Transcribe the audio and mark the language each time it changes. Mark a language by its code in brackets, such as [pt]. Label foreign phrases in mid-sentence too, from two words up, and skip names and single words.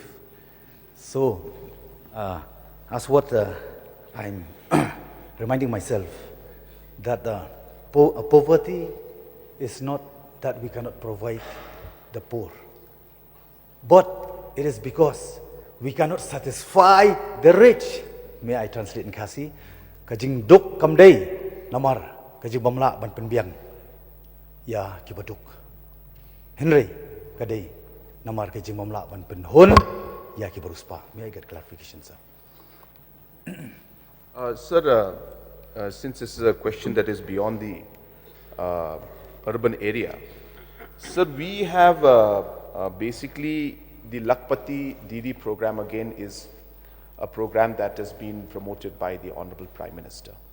[en] So, as what I'm reminding myself, that poverty is not that we cannot provide the poor, but it is because we cannot satisfy the rich. May I translate in Khasi? [kha] Kajing duk kamdei namar kajing bamla ban penbiang ya kibaduk. Henry kadei namar kajing bamla ban penhun ya kibaruspa. [en] May I get clarification, sir? Sir, since this is a question that is beyond the urban area, sir, we have basically the Lakhpati Didi program again is a program that has been promoted by the Honorable Prime Minister.